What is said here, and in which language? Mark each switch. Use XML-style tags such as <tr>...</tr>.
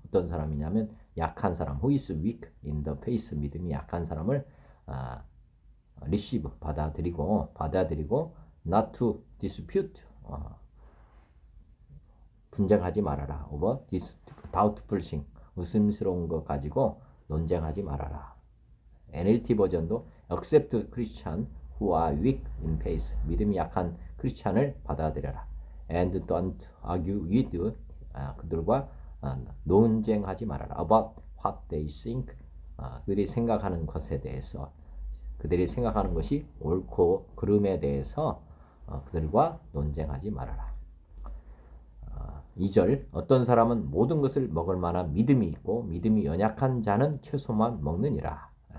<ko>어떤 사람이냐면 약한 사람,</ko> <en>who is weak in the faith,</en> <ko>믿음이 약한 사람을 receive, 받아들이고</ko> <en>not to dispute,</en> <ko>분쟁하지 말아라.</ko> <en>over doubtful thing,</en> <ko>의심스러운 것 가지고 논쟁하지 말아라. NLT 버전도</ko> <en>accept Christian who are weak in faith.</en> <ko>믿음이 약한 크리스찬을 받아들여라.</ko> <en>And don't argue with</en> <ko>그들과 논쟁하지 말아라.</ko> <en>About what they think.</en> <ko>그들이 생각하는 것에 대해서 그들이 생각하는 것이 옳고 그름에 대해서 그들과 논쟁하지 말아라. 2절 어떤 사람은 모든 것을 먹을 만한 믿음이 있고 믿음이 연약한 자는 채소만 먹느니라.</ko>